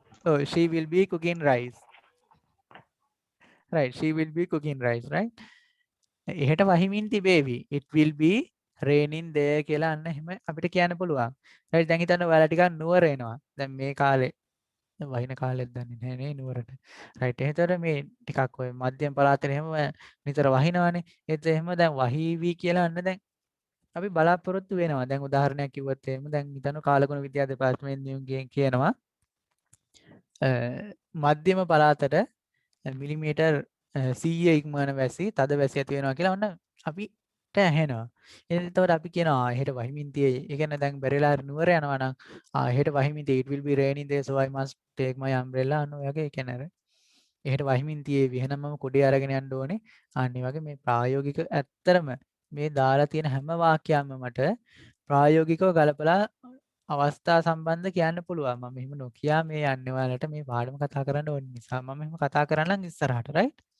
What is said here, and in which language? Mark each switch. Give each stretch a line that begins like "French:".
English: ඔව් she will be cooking rice. Right, she will be cooking rice, right?
Sinhala: එහෙට වහිමින් තිබේවි.
English: It will be raining there
Sinhala: කියලා අන්න එහෙම අපිට කියන්න පුළුවන්. right දැන් හිතන්න ඔයාලා ටිකක් නුවර එනවා. දැන් මේ කාලේ වහින කාලෙත් දන්නේ නැහැ නේ නුවරට. right එහෙතර මේ ටිකක් ඔය මධ්‍යම පළාතේ එහෙම නිතර වහිනවනේ. ඒත් එහෙම දැන් වහීවි කියලා අන්න දැන් අපි බලාපොරොත්තු වෙනවා. දැන් උදාහරණයක් කිව්වොත් එහෙම දැන් හිතන්න කාලගුණ විද්‍යා දෙපාර්තමේන්තුවෙන් කියනවා මධ්‍යම පළාතට මිලිමීටර් 100 ඉක්මවන වැසි තද වැසි ඇති වෙනවා කියලා ඔන්න අපිට ඇහෙනවා. එතකොට අපි කියනවා එහෙට වහිමින් තියෙයි. ඒ කියන්නේ දැන් බැරිලා නුවර යනවා නම් එහෙට වහිමින් තියෙයි.
English: It will be raining there so I must take my umbrella
Sinhala: අන්න ඔය වගේ කියන්නේ අර එහෙට වහිමින් තියෙවි. එහෙනම් මම කුඩේ අරගෙන යන්න ඕනේ. අන්න වගේ මේ ප්‍රායෝගික ඇත්තරම මේ දාලා තියෙන හැම වාක්‍යයක්ම මට ප්‍රායෝගිකව ගලපලා අවස්ථා සම්බන්ධ කියන්න පුළුවන්. මම එහෙම නොකියා මේ යන්නේ ඔයාලට මේ පාඩම කතා කරන්න ඕන නිසා මම එහෙම කතා කරන්නම් ඉස්සරහට right.